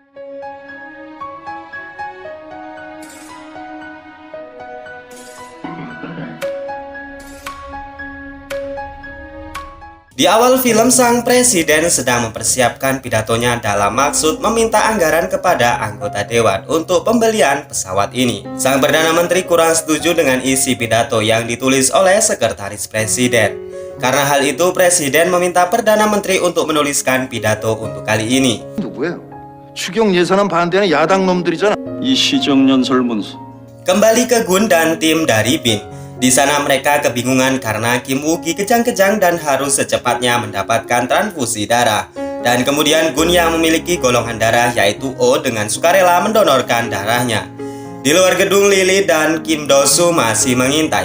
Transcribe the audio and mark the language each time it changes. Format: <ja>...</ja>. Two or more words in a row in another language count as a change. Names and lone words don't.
<id>Di awal film, sang presiden sedang mempersiapkan pidatonya dalam maksud meminta anggaran kepada anggota dewan untuk pembelian pesawat ini. Sang Perdana Menteri kurang setuju dengan isi pidato yang ditulis oleh sekretaris presiden. Karena hal itu, presiden meminta Perdana Menteri untuk menuliskan pidato untuk kali ini.</id> <ko>누구예요? 추경 예산안 반대하는 야당 놈들이잖아. 이 시정연 설문서.</ko> <id>Kembali ke Gun dan tim dari Bin. Di sana mereka kebingungan karena Kim Woo-gi kejang-kejang dan harus secepatnya mendapatkan transfusi darah. Dan kemudian Gun yang memiliki golongan darah yaitu O dengan sukarela mendonorkan darahnya. Di luar gedung, Lily dan Kim Do-soo masih mengintai.</id>